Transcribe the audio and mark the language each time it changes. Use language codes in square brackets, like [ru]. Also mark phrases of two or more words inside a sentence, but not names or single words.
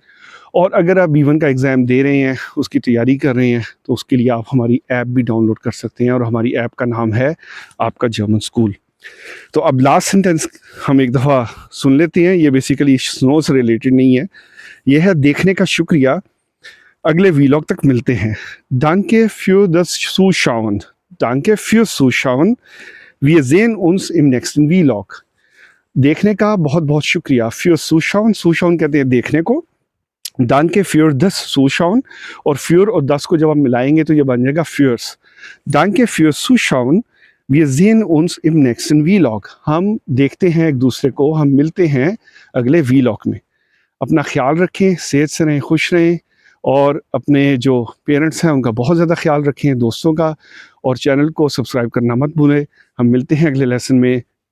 [hi] और अगर आप B1 का एग्ज़ाम दे रहे हैं, उसकी तैयारी कर रहे हैं, तो उसके लिए आप हमारी ऐप भी डाउनलोड कर सकते हैं और हमारी ऐप का नाम है आपका जर्मन स्कूल। तो अब लास्ट सेंटेंस हम एक दफ़ा सुन लेते हैं। ये बेसिकली स्नो से रिलेटेड नहीं है, यह है देखने का शुक्रिया। अगले वीलॉग तक मिलते हैं। [de] Danke für das Zuschauen. Danke fürs Zuschauen. Wir sehen uns im nächsten Vlog. [hi] देखने का बहुत बहुत शुक्रिया। [de] Fürs Zuschauen, Zuschauen [hi] कहते हैं देखने को। [de] Danke für das Zuschauen [hi] और für और das को जब आप मिलाएंगे तो ये बन जाएगा fürs। [de] Danke fürs Zuschauen. Wir sehen uns im nächsten Vlog. [hi] हम देखते हैं एक दूसरे को, हम मिलते हैं अगले वीलॉग में। अपना ख्याल रखें, सेहत से रहें, खुश रहें और अपने जो पेरेंट्स हैं उनका बहुत ज़्यादा ख्याल रखें, दोस्तों का, और चैनल को सब्सक्राइब करना मत भूलें। हम मिलते हैं अगले लेसन में।